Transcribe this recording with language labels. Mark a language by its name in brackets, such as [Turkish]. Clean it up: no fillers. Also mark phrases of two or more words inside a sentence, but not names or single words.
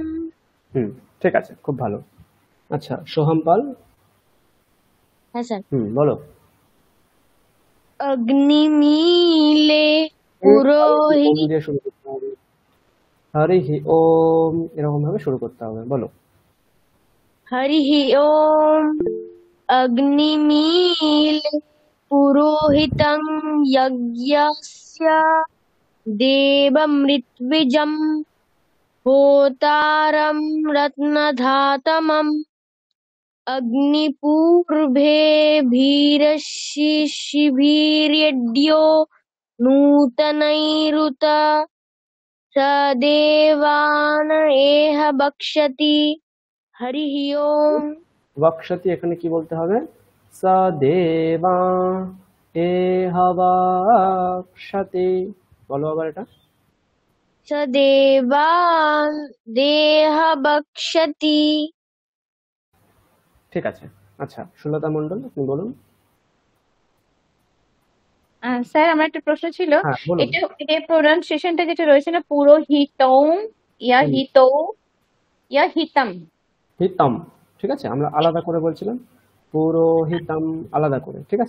[Bangla] ঠিক আছে, খুব ভালো। আচ্ছা, সোহম পাল। হ্যাঁ স্যার। বলো। [Sanskrit] অগ্নিমিলে পুরোহিত। [Bangla] হরিহি ওম এরকম ভাবে শুরু করতে হবে, বলো। [Sanskrit] हरिः ओम् अग्निमीले पुरोहितं यज्ञस्य देवमृत्विजं होतारं रत्नधातमम् अग्निपूर्वेभिरशिशिभिर्यड्यो नूतनैरुत स देवान एह बक्षति हरिः ओम् [Bangla] বক্ষতি এখানে কি বলতে হবে? [Sanskrit] সা দেবা এ হবাক্ষতি, [Bangla] বলো আবার এটা। [Sanskrit] स देवान् देह बक्षति। [Bangla] ঠিক আছে। আচ্ছা, সুলতা মণ্ডল আপনি বলুন। স্যার আমার একটা প্রশ্ন ছিল, হ্যাঁ বলুন। এটা প্রোনাউন্সিয়েশনটা যেটা রয়েছে না, পুরোহিতৌ ইয়া হুম। হিতৌ ইয়া হিতম, হিতম, ঠিক আছে, আমরা আলাদা করে বলছিলাম পুরোহিতম আলাদা করে, ঠিক আছে।